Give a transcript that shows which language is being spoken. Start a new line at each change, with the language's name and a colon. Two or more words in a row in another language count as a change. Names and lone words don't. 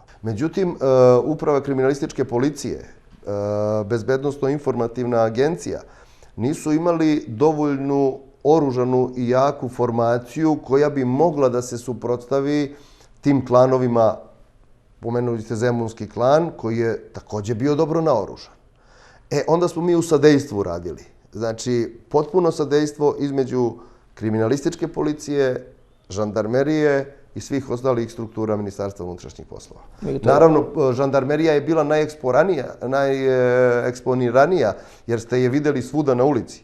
Serbian: Меđutim, Управа криминалистичке полиције, Безбедносно-информативна агенција нису имали доволну оружану и јаку формацију која би могла да се супротстави тим клановима, поменули сте Земунски клан, кој е такоđe био добро наоружан. Onda smo mi u sadejstvu radili. Znači, potpuno sadejstvo između kriminalističke policije, žandarmerije i svih ostalih struktura Ministarstva unutrašnjih poslova. Naravno, žandarmerija je bila najeksponiranija, jer ste je videli svuda na ulici.